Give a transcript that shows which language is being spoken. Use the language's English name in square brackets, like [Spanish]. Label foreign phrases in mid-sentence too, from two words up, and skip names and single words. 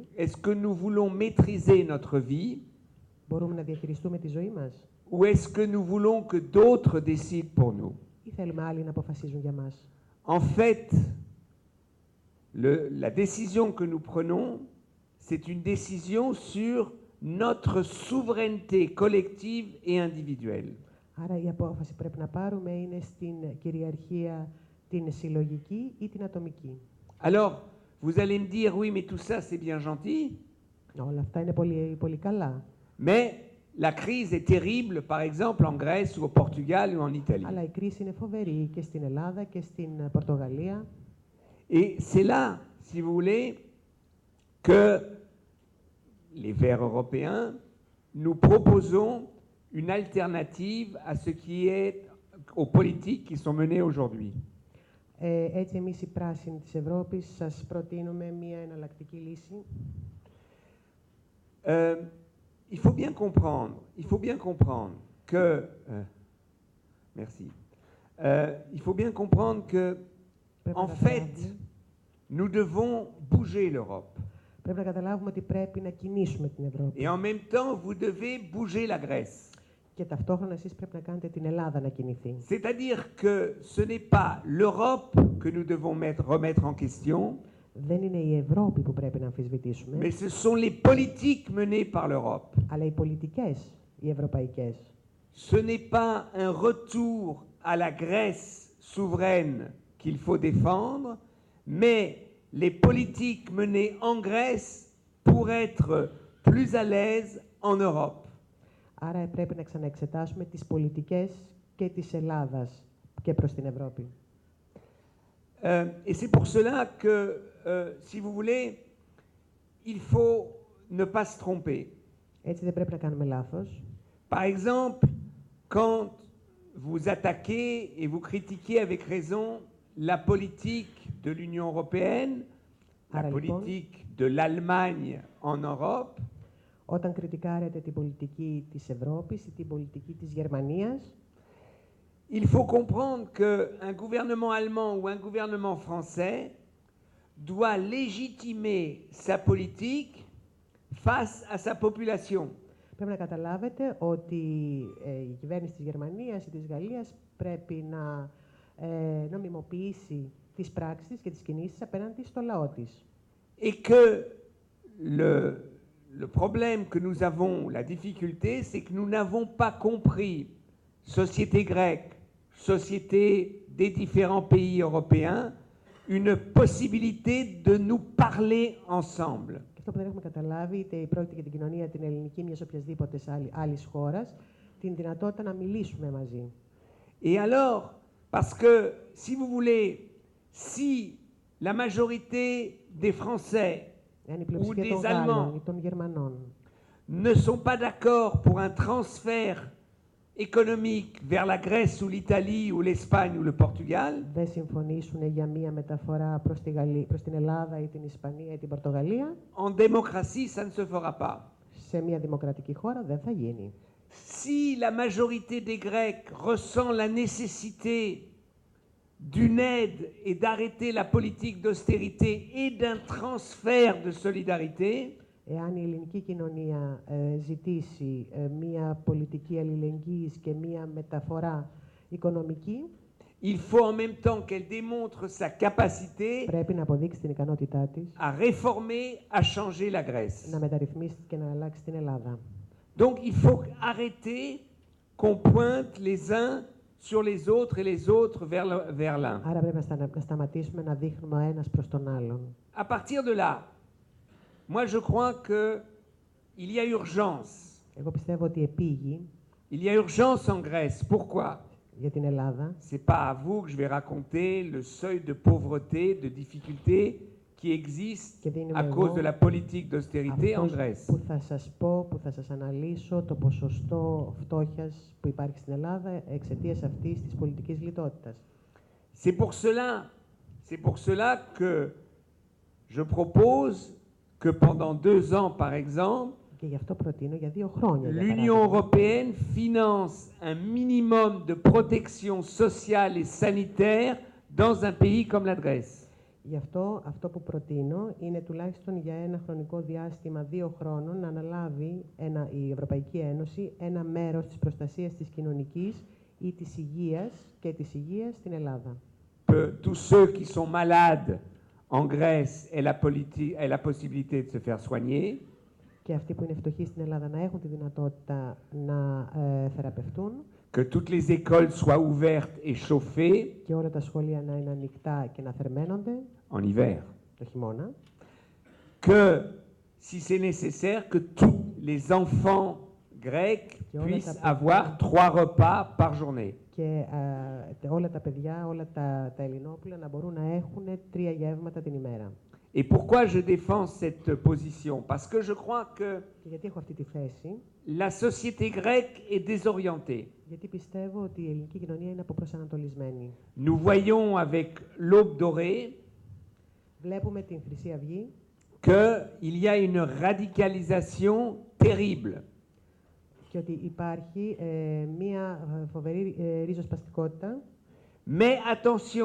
[French] est-ce que nous voulons maîtriser notre vie, [Greek] μπορούμε να διαχειριστούμε τη ζωή μας, [French] ou est-ce que nous voulons que d'autres décident pour nous? [Greek] ή θέλουμε άλλοι να αποφασίζουν για μας? [French] En fait, la décision que nous prenons, c'est une décision sur notre souveraineté collective et individuelle. [Greek] Άρα η απόφαση που πρέπει να πάρουμε είναι στην κυριαρχία την συλλογική ή την ατομική. [French] Alors, vous allez me dire, oui, mais tout ça, c'est bien gentil. [Greek] Όλα αυτά είναι πολύ, πολύ καλά. [French] Mais la crise est terrible, par exemple, en Grèce ou au Portugal ou en Italie. [Greek] Αλλά η κρίση είναι φοβερή και στην Ελλάδα και στην Πορτογαλία. [French] Et c'est là, si vous voulez, que les Verts européens, nous proposons une alternative à ce qui est aux politiques qui sont menées aujourd'hui. [Greek] Έτσι, εμείς οι πράσινοι της Ευρώπης σας προτείνουμε μία εναλλακτική λύση. [French] Il faut bien comprendre que, merci. Il faut bien comprendre que, en fait, nous devons bouger l'Europe. [Greek] Πρέπει να καταλάβουμε ότι πρέπει να κινήσουμε την Ευρώπη. [French] Et en même temps, vous devez bouger la Grèce. [Greek] Και ταυτόχρονα εσείς πρέπει να κάνετε την Ελλάδα να κινηθεί. [French] C'est-à-dire que ce n'est pas l'Europe que nous devons remettre en question, [Greek] Δεν είναι η Ευρώπη που πρέπει να αμφισβητήσουμε, [French] mais ce sont les politiques menées par l'Europe. [Greek] αλλά οι πολιτικές, οι ευρωπαϊκές. [French] Ce n'est pas un retour à la Grèce souveraine qu'il faut défendre, mais les politiques menées en Grèce pour être plus à l'aise en Europe. [Greek] Άρα πρέπει να ξαναεξετάσουμε τις πολιτικές και της Ελλάδας και προς την Ευρώπη. [French] Et c'est pour cela que, si vous voulez, il faut ne pas se tromper. [Greek] Έτσι δεν πρέπει να κάνουμε λάθος. [French] Par exemple, quand vous attaquez et vous critiquez avec raison la politique de l'Union européenne, la politique de l'Allemagne en Europe, [Greek] όταν κριτικάρετε την πολιτική της Ευρώπης ή την πολιτική της Γερμανίας, [French] il faut comprendre qu'un gouvernement allemand ou un gouvernement français doit légitimer sa politique face à sa population. [Greek] Πρέπει να καταλάβετε ότι η κυβέρνηση της Γερμανίας ή της Γαλλίας πρέπει να νομιμοποιήσει τις πράξεις και τις κινήσεις απέναντι στο λαό της. [French] Et que le problème que nous avons, la difficulté, c'est que nous n'avons pas compris, société grecque, société des différents pays européens, une possibilité de nous parler ensemble. [Greek] Και αυτό που δεν έχουμε καταλάβει, είτε πρόκειται για την κοινωνία την ελληνική μιας οποιασδήποτε άλλης χώρας, την δυνατότητα να μιλήσουμε μαζί. [French] Et alors, parce que, si vous voulez, si la majorité des Français ou des Allemands ne sont pas d'accord pour un transfert économique vers la Grèce ou l'Italie ou l'Espagne ou le Portugal, [Greek] δεν συμφωνήσουν για μία μεταφορά προς την Ελλάδα ή την Ισπανία ή την Πορτογαλία, [French] en démocratie, ça ne se fera pas. [Greek] Σε μία δημοκρατική χώρα δεν θα γίνει. [French] Si la majorité des Grecs ressent la nécessité d'une aide et d'arrêter la politique d'austérité et d'un transfert de solidarité, [Greek] εάν η ελληνική κοινωνία ζητήσει μία πολιτική αλληλεγγύης και μία μεταφορά οικονομική, [French] il faut en même temps qu'elle démontre sa capacité [Greek] πρέπει να αποδείξει την ικανότητά της [French] à réformer, à changer la Grèce. [Greek] να μεταρρυθμίσει και να αλλάξει την Ελλάδα. [French] Donc il faut arrêter qu'on pointe les uns sur les autres et les autres vers l'un. [Greek] Άρα πρέπει να σταματήσουμε να δείχνουμε ο ένας προς τον άλλον. [French] À partir de là, moi je crois qu'il y a urgence. [Greek] Εγώ πιστεύω ότι επήγει. [French] Il y a urgence en Grèce. Pourquoi? [Greek] για την Ελλάδα. [French] C'est pas à vous que je vais raconter le seuil de pauvreté, de difficulté qui existe à cause de la politique d'austérité en Grèce. [Greek] Που θα σας πω, που θα σας αναλύσω το ποσοστό φτώχειας που υπάρχει στην Ελλάδα εξαιτίας αυτής της πολιτικής λιτότητας. [French] C'est pour cela que je propose que pendant 2 ans, par exemple, [Greek] Και γι' αυτό προτείνω για 2 χρόνια. [French] l'Union européenne finance un minimum de protection sociale et sanitaire dans un pays comme la Grèce. [Greek] Γι' αυτό που προτείνω είναι τουλάχιστον για ένα χρονικό διάστημα 2 χρόνων να αναλάβει η Ευρωπαϊκή Ένωση ένα μέρος της προστασίας της κοινωνικής ή της υγείας και της υγείας στην Ελλάδα. [French] Tous ceux qui sont malades en Grèce aient la possibilité de se faire soigner. [Greek] Και αυτοί που είναι φτωχοί στην Ελλάδα να έχουν τη δυνατότητα να θεραπευτούν. [French] Que toutes les écoles soient ouvertes et chauffées. [Greek] Και όλα τα σχολεία να είναι ανοιχτά και να θερμαίνονται. [French] En hiver. [Greek] Το χειμώνα. [French] Que, si c'est nécessaire, que tous les enfants grecs puissent avoir 3 repas par journée. [Greek] Και όλα τα παιδιά, όλα τα Ελληνόπουλα να μπορούν να έχουν 3 γεύματα την ημέρα. [French] Et pourquoi je défends cette position? Parce que je crois que [Greek] γιατί έχω αυτή τη θέση. [French] La société grecque est désorientée. [Greek] Γιατί πιστεύω ότι η ελληνική κοινωνία είναι αποπροσανατολισμένη. [French] Nous voyons avec l'Aube dorée [Greek] βλέπουμε την Χρυσή Αυγή [French] qu'il y a une radicalisation terrible. [Greek] Και ότι υπάρχει μία φοβερή ριζοσπαστικότητα. [French] Mais attention.